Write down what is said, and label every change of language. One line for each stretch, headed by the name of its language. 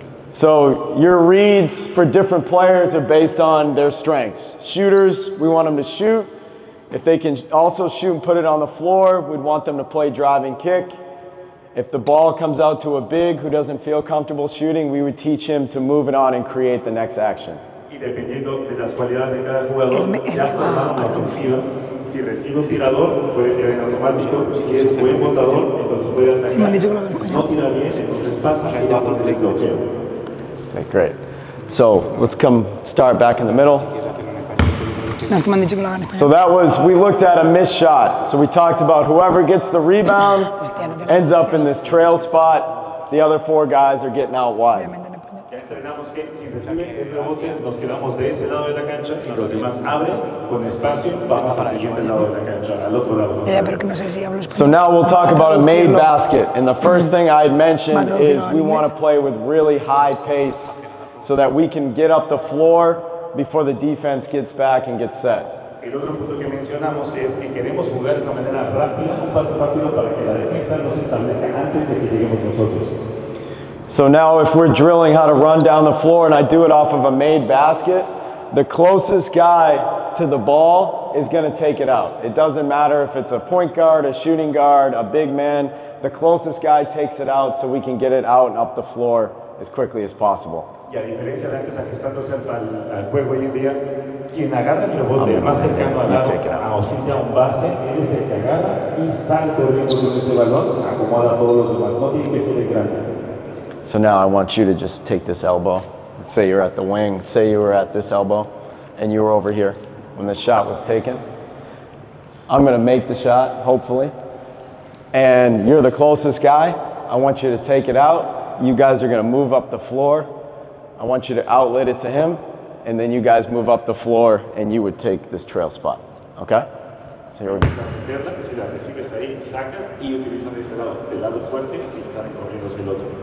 English: So your reads for different players are based on their strengths. Shooters, we want them to shoot. If they can also shoot and put it on the floor, we'd want them to play drive and kick. If the ball comes out to a big who doesn't feel comfortable shooting, we would teach him to move it on and create the next action.
Spanish: Y dependiendo de las cualidades de cada jugador, ya formamos la ofensiva. Si recibe un tirador, puede tirar en automático. Si es buen botador, entonces puede atacar. Si no tira bien, entonces pasa y ya pone el bloqueo.
English: Okay, great. So let's start back in the middle. So that was, we looked at a missed shot. So we talked about whoever gets the rebound ends up in this trail spot. The other four guys are getting out wide.
Spanish: Entrenamos que quien recibe el rebote nos quedamos de ese lado de la cancha y los demás abren con espacio, vamos al siguiente lado de la cancha, al otro lado.
English: So now we'll talk about a made basket. And the first thing I had mentioned is we want to play with really high pace so that we can get up the floor before the defense gets back and gets set.
Spanish: El otro punto que mencionamos es que queremos jugar de una manera rápida, un paso rápido para que la defensa no se establezca antes de que lleguemos nosotros.
English: So now if we're drilling how to run down the floor and I do it off of a made basket, the closest guy to the ball is going to take it out. It doesn't matter if it's a point guard, a shooting guard, a big man. The closest guy takes it out so we can get it out and up the floor as quickly as possible.
Spanish: Y a diferencia de antes, ajustándose al juego hoy en día, quien agarra el rebote más cercano al lado, o si sea un base, él es el que agarra y sale corriendo con ese balón, acomoda a todos los demás. No tiene que ser el grande.
English: So now I want you to just take this elbow. Let's say you're at the wing. Let's say you were at this elbow and you were over here when the shot was taken. I'm going to make the shot, hopefully. And you're the closest guy. I want you to take it out. You guys are going to move up the floor. I want you to outlet it to him. And then you guys move up the floor and you would take this trail spot. Okay? So here we go.
Spanish: Si la recibes ahí, sacas y utilizan ese lado, del lado fuerte y salen corriendo hacia el otro.